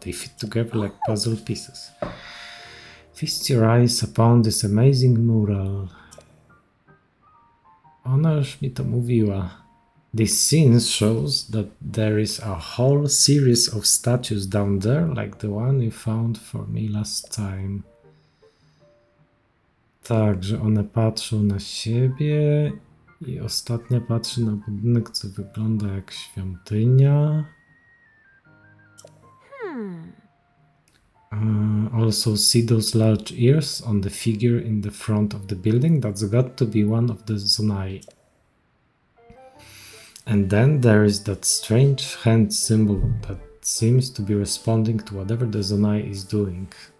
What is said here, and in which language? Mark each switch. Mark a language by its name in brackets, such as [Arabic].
[English] They fit together like puzzle pieces. Feast your eyes upon this amazing mural. [Polish] Ona już mi to mówiła. [English] This scene shows that there is a whole series of statues down there, like the one you found for me last time. [Polish] Tak, że one patrzą na siebie i ostatnia patrzy na budynek, co wygląda jak świątynia. [English] Also see those large ears on the figure in the front of the building? That's got to be one of the Zonai. And then there is that strange hand symbol that seems to be responding to whatever the Zonai is doing.